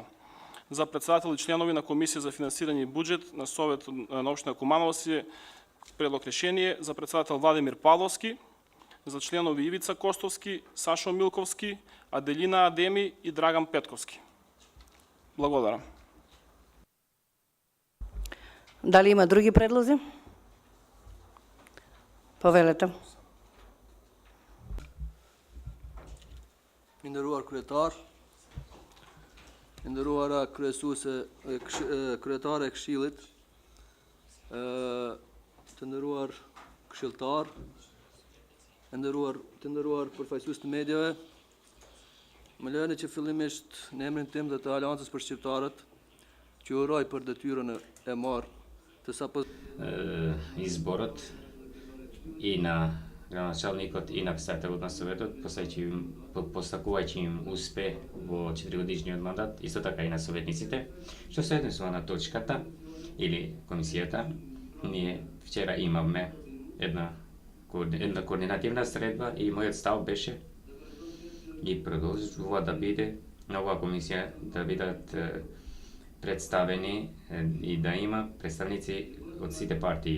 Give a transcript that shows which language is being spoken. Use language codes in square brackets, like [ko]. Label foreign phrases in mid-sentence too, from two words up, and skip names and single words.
[mk] За председател и членови на Комисија за финансирање и буџет на Совет на општина Куманово се предлог решение за председател Владимир Павловски, за членови Ивица Костовски, Сашо Милковски, Аделина Адеми и Драган Петковски. Благодарам. Дали има други предлози? Повелете. [sq] Nderuar kryetar, nderuara kryetare e Këshillit, të nderuar këshilltar, të nderuar përfaqësues të mediave, më lejoni që fillimisht në emrin tim dhe të Aleancës për Shqiptarët, që uroj për detyrën e marrë të sapo [mk] Изборот и на градоначалникот и на председателот на Советот, постакувајќи им успех во 4-годишниот мандат, исто така и на советниците, што се однесува на точката или комисијата. Ние вчера имавме една координативна средба и мојот став беше и продолжува да биде на оваа комисија да бидат представени и да има представници од сите партии.